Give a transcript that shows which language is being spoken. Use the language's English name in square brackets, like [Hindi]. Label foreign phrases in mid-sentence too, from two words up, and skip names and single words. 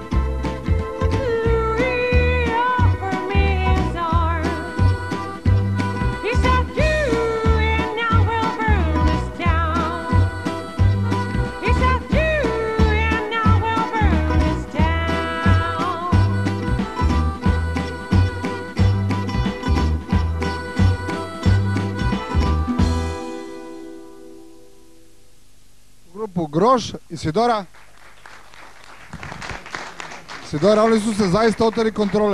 [English] Louis offered me his arms. He said, "You and I will burn this town." He said, "You and I will burn this town." [Croatian] Grupu Grož i Sidora. Sidora, oni su se zaista oteli kontrole.